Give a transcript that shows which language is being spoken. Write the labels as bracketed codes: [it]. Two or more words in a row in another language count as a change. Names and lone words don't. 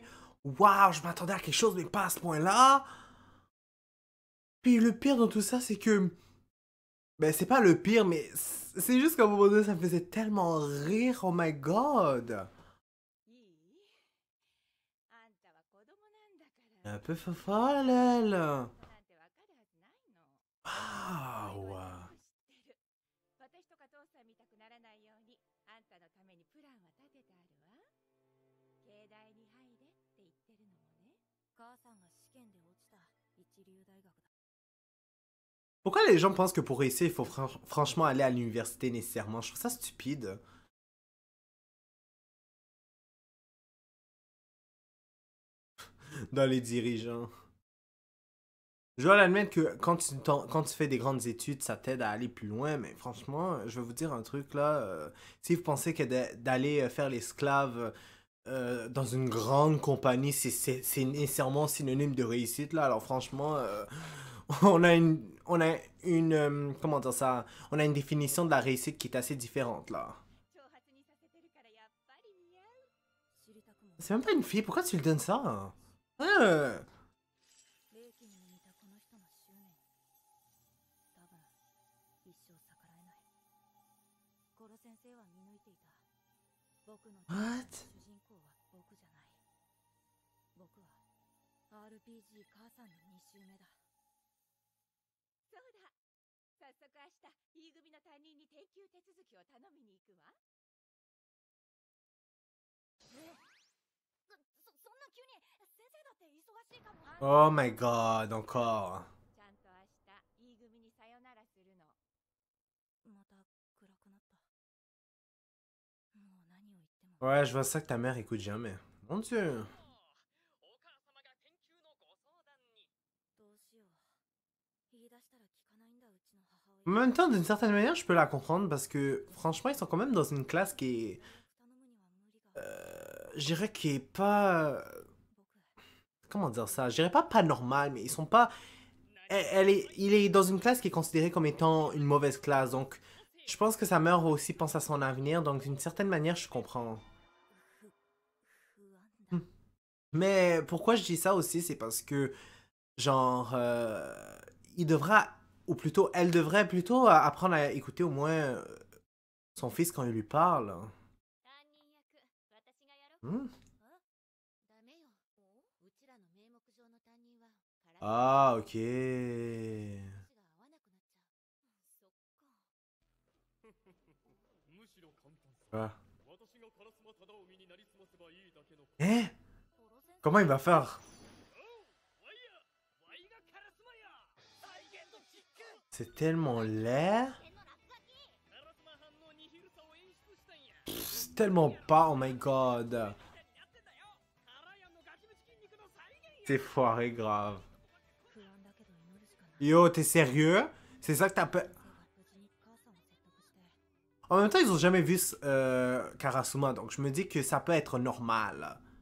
[fr] Waouh, je m'attendais à quelque chose, mais pas à ce point-là. Puis le pire dans tout ça, c'est que... Ben, c'est pas le pire, mais c'est juste qu'à un moment donné, ça me faisait tellement rire. [en] Oh my god. [ja] いい？あんたは子供なんだか [fr] Un [ja] ら。 [fr] peu fofolle, elle. [ja] なんてわかるはずないの。 Waouh. 知ってる。私とか父さん見たくならないように、あんたのためにプランは立ててあるわ。京大に入れって言ってるのもね。母さんが試験で落ちた一流大学だ。 [fr] Pourquoi les gens pensent que pour réussir, il faut franchement aller à l'université nécessairement? Je trouve ça stupide. Dans les dirigeants. Je dois l'admettre que quand tu fais des grandes études, ça t'aide à aller plus loin, mais franchement, je vais vous dire un truc là. Si vous pensez que d'aller faire l'esclave dans une grande compagnie, c'est nécessairement synonyme de réussite là, alors franchement, on a une comment dire ça? On a une définition de la réussite qui est assez différente là. [ja] 挑発にさせてるからやっぱり似合う。知りたくも。 [fr] C'est même pas une fille, pourquoi tu lui donnes ça? [ja] 霊気に似たこの人の執念。多分一生逆らえない。コロ先生は見抜いていた。僕の [en] What? [ja] 主人公は僕じゃない。僕は RPG 母さんの2周目だ。そうだ。早速明日 E 組の担任に定休手続きを頼みに行くわ。そんな急に先生だって忙しいかも。 [en] Oh my god, [fr] encore. [ja] ちゃんと明日 E 組にさよならするの。また暗くなった。もう何を言っても。 [fr] Ouais, je vois ça que ta mère écoute jamais. Mon dieu. [ja] どうしよう。言い出したら聞かないんだうちの母親。 [fr] En même temps, d'une certaine manière, je peux la comprendre parce que franchement, ils sont quand même dans une classe qui est. [ja] 頼むには無理が。 [fr] Je dirais qui est pas. Comment dire ça? Je dirais pas normal, mais ils sont pas. Il est dans une classe qui est considérée comme étant une mauvaise classe, donc je pense que sa mère aussi pense à son avenir, donc d'une certaine manière, je comprends. [ja] 不安だ。 [fr] Mais pourquoi je dis ça aussi, c'est parce que, genre, il devra, ou plutôt, elle devrait plutôt apprendre à écouter au moins son fils quand il lui parle. [ja] 担任役私がやろう。 Hmm. ダメよ。うちらの名目上の担任は体 [fr] Ah, ok. [ja] が合わなくなっちゃう。そっか。 [fr] Ah. Hein? Comment il va faire? C'est tellement laid. C'est tellement pas, [en] oh my god. [fr] C'est foiré grave. Yo, t'es sérieux? C'est ça que t'as peur? En même temps, ils ont jamais vu Karasuma, donc je me dis que ça peut être normal.